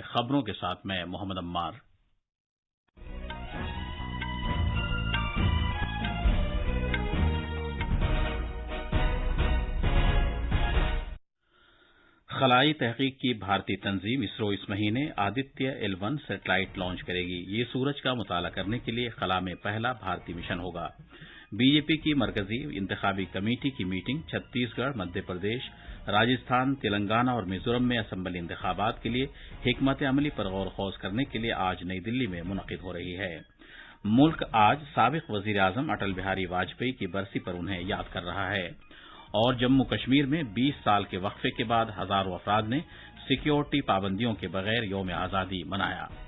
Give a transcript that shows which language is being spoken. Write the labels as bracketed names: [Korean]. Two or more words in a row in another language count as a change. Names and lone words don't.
[Urdu] خبروں کے ساتھ میں محمد عمار۔ خلائی تحقیق کی بھارتی تنظیم اسرو اس مہینے آدتیہ L1 سیٹلائٹ لانچ کرے گی۔ یہ سورج کا مطالعہ کرنے کے لیے خلا میں پہلا بھارتی مشن ہوگا۔ بی جے پی کی مرکزی انتخابی کمیٹی کی میٹنگ چھتیس گڑھ، مدھیہ پردیش، راجستھان، تلنگانہ اور میزورم میں اسمبلی انتخابات کے لیے حکمت عملی پر غور و خوض کرنے کے لیے آج نئی دلی میں منعقد ہو رہی ہے۔ ملک آج سابق وزیر اعظم اٹل بہاری واجپئی کی برسی پر انہیں یاد کر رہا ہے، اور جموں کشمیر میں 20 سال کے وقفے کے بعد ہزاروں افراد نے سیکیورٹی پابندیوں کے بغیر یوم آزادی منایا۔